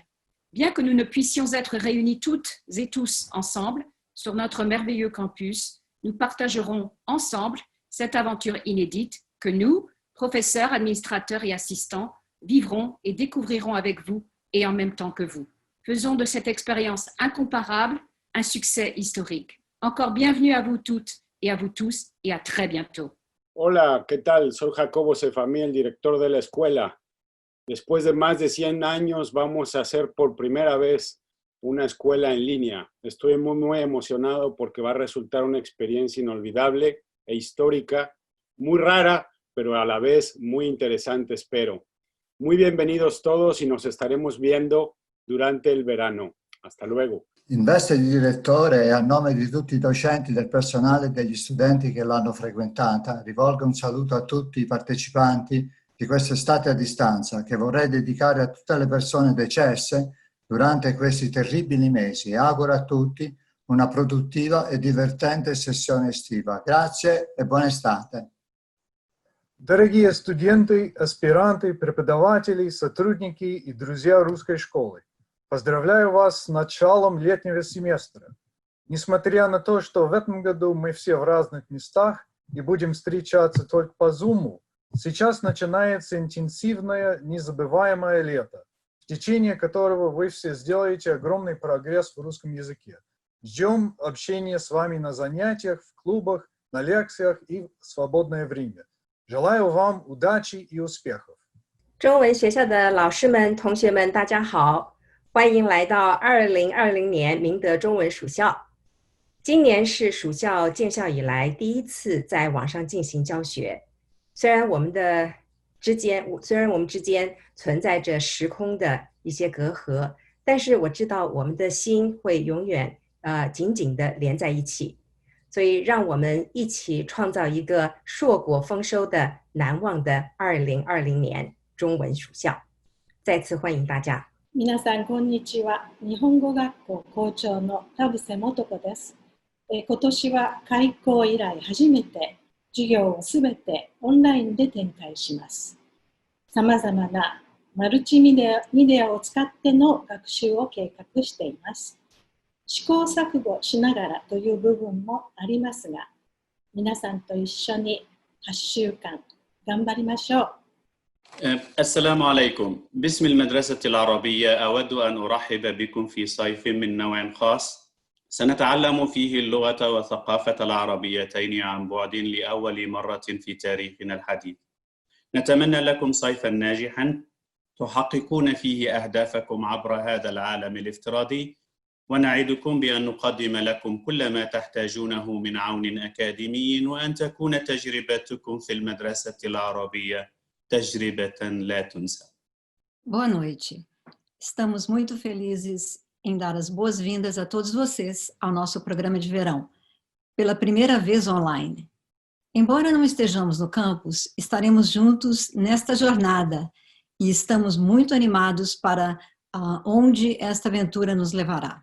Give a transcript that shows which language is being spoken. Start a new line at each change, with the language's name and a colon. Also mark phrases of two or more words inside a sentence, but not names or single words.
French: Bien que nous ne puissions être réunis toutes et tous ensemble sur notre merveilleux campus, nous partagerons ensemble cette aventure inédite que nous, professeurs, administrateurs et assistants, vivrons et découvrirons avec vous et en même temps que vous. Faisons de cette expérience incomparable un succès historique. Encore bienvenue à vous toutes et à vous tous et à très bientôt.
Spanish: Hola, ¿qué tal? Soy Jacobo Sefamí, el director de la escuela. Después de más de 100 años vamos a hacer por primera vez una escuela en línea. Estoy muy emocionado porque va a resultar una experiencia inolvidable e histórica, muy rara, pero a la vez muy interesante, espero. Muy bienvenidos todos y nos estaremos viendo durante il verano. Hasta luego.
Italian: In veste di direttore e a nome di tutti i docenti, del personale e degli studenti che l'hanno frequentata, rivolgo un saluto a tutti i partecipanti di quest'estate a distanza che vorrei dedicare a tutte le persone decesse durante questi terribili mesi e auguro a tutti una produttiva e divertente sessione estiva. Grazie e buona estate.
Russian: Дорогие студенты, аспиранты, преподаватели, сотрудники и друзья русской школы, поздравляю вас с началом летнего семестра. Несмотря на то, что в этом году мы все в разных местах и будем встречаться только по Zoom, сейчас начинается интенсивное, незабываемое лето, в течение которого вы все сделаете огромный прогресс в русском языке. Ждем общения с вами на занятиях, в клубах, на лекциях и в свободное время. Желаю вам удачи и успехов.
Chinese: 中文学校的老师们、同学们，大家好，欢迎来到2020年明德中文暑校。今年是暑校建校以来第一次在网上进行教学。虽然我们之间存在着时空的一些隔阂，但是我知道我们的心会永远紧紧的连在一起。所以让我们一起创造一个硕果丰收的难忘的2020年中文暑校。再次欢迎大家。
Japanese: 皆さんこんにちは。日本語学校校長の田臥素子です。今年は開校以来初めて授業をすべてオンラインで展開します。さまざまなマルチメディアを使っての学習を計画しています。試行錯誤しながらという部分もありますが、皆さんと一緒に8週間頑張りましょう。
Arabic: السلام عليكم. باسم المدرسة العربية أود أن أرحب بكم في صيف من نوع خاص سنتعلم فيه اللغة والثقافة العربيتين عن بعد لأول مرة في تاريخنا الحديث. نتمنى لكم صيفا ناجحا تحققون فيه أهدافكم عبر هذا العالم الافتراضي، ونعدكم بأن نقدم لكم كل ما تحتاجونه من عون أكاديمي وأن تكون تجربتكم في المدرسة العربية تجربة لا تنسى.
Portuguese: Boa noite. Estamos muito felizes em dar as boas-vindas a todos vocês ao nosso programa de verão, pela primeira vez online. Embora não estejamos no campus, estaremos juntos nesta jornada e estamos muito animados para onde esta aventura nos levará.